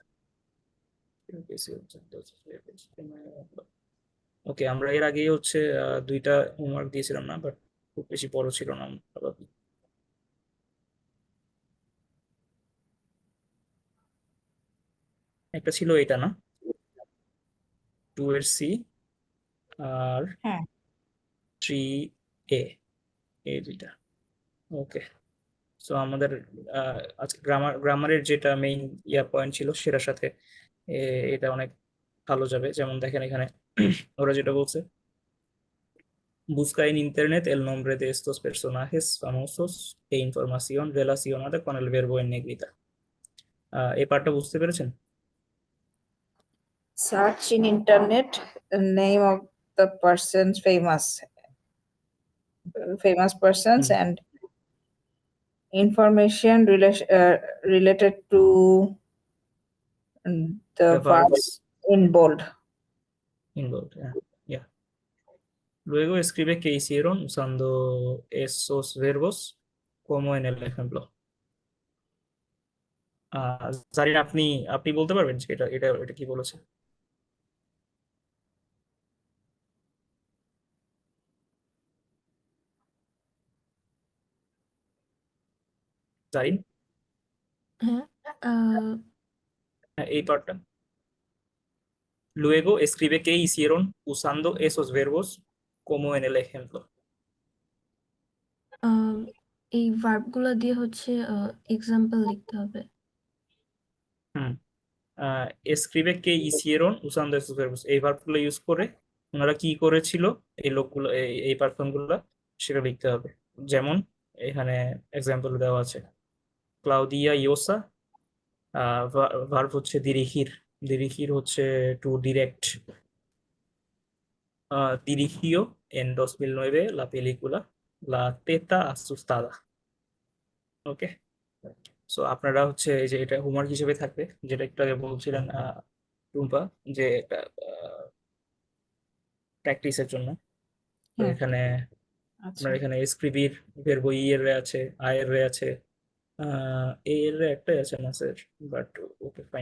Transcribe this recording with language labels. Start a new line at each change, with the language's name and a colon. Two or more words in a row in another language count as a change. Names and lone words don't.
Spanish: Creo que sí, entonces,
Bangla: ওকে, আমরা এর আগেই হচ্ছে দুইটা হোমওয়ার্ক দিয়েছিলাম না, বাট খুব বেশি বড় ছিল না probably। একটা ছিল এটা না, 2 এর C আর হ্যাঁ 3A, এই দুইটা। ওকে, সো আমাদের আজকে গ্রামারের যেটা মেইন ইয়া পয়েন্ট ছিল সেটার সাথে এটা অনেক ভালো যাবে। যেমন দেখেন এখানে ওরা যেটা বলছে,
Spanish: busca en internet el nombre de estos personajes famosos e información relacionada con el verbo en negrita।
Bangla: এই পার্টটা বুঝতে পেরেছেন?
English: search in internet name of the persons famous persons হুম, and information related to the the verb verbs in bold. involved, yeah.
Spanish: Luego escribe qué hicieron usando esos verbos como en el ejemplo।
Bangla: জারিন, আপনি আপনি বলতে পারবেন যে এটা এটা এটা কি বলেছে? জারিন, হ্যাঁ আহ, হ্যাঁ, এই পার্টটা।
Spanish: Luego escribe qué hicieron usando esos verbos como en el ejemplo।
Bangla: আহ, এই ভার্বগুলো দিয়ে হচ্ছে এক্সাম্পল লিখতে হবে। হুম,
Spanish: escribe qué hicieron usando esos verbos,
Bangla: এই ভার্বগুলো ইউজ করে ওনারা কি করেছিল, এই লোকগুলো এই পারসন গুলা, সেটা লিখতে হবে। যেমন এখানে এক্সাম্পল দেওয়া আছে, ক্লাউদিয়া ইয়োসা, ভার্ব হচ্ছে দিরিহির। দিরিহির হচ্ছে
English: to direct.
Spanish: dirigió en 2009 la película La Teta Asustada।
Bangla: ওকে, সো আপনারা হচ্ছে এই যে এটা হোমওয়ার্ক হিসেবে থাকবে, যেটা একটু আগে বলছিলেন টুম্পা, যে এটা প্র্যাকটিসের জন্য। তো হ্যাঁ, এখানে আচ্ছা আপনার এখানে এসক্রিবির ভার্ব ই এর রে আছে, আই এর রে আছে, এ এর রে একটাই আছে না স্যার,
English: but okay fine.